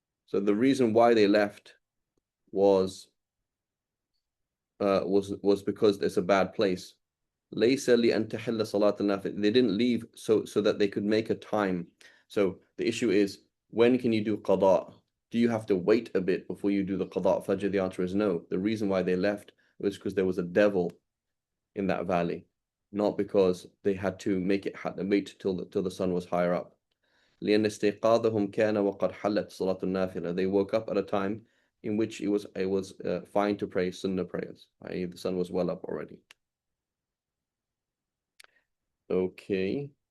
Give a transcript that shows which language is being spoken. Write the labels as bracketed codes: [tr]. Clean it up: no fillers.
[en] So the reason why they left was because it's a bad place. [ar] ليس لأن تحل صلاة النافلة. [en] They didn't leave so that they could make a time. So the issue is when can you do qada? Do you have to wait a bit before you do the qada fajr? The answer is no. The reason why they left was because there was a devil in that valley, not because they had to wait till the sun was higher up. [ar] لأن استيقاظهم كان وقد حلت صلاة النافلة. [en] They woke up at a time in which it was fine to pray sunnah prayers, i.e. the sun was well up already. Okay.